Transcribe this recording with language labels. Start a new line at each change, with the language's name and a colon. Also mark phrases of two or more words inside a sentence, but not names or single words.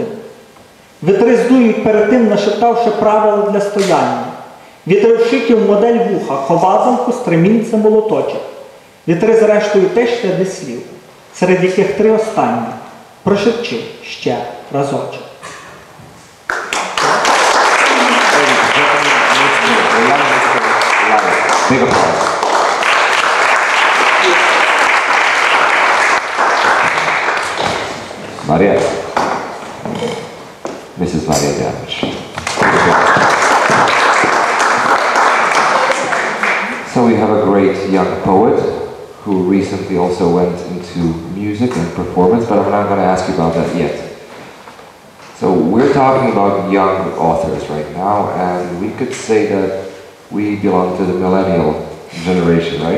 Ukrainian: Вітри здують перед тим, нашептавши правила для стояння. Вітри вшитів модель вуха, ховазанку, стремінця, молоточок. Вітри зрештою теж ряди слів, серед яких 3 останні. Прошепчи ще разочок.
English: Marija. Mrs. Marija Dejanović. So we have a great young poet who recently also went into music and performance, but I'm not going to ask you about that yet. So we're talking about young authors right now, and we could say that we belong to the millennial generation, right?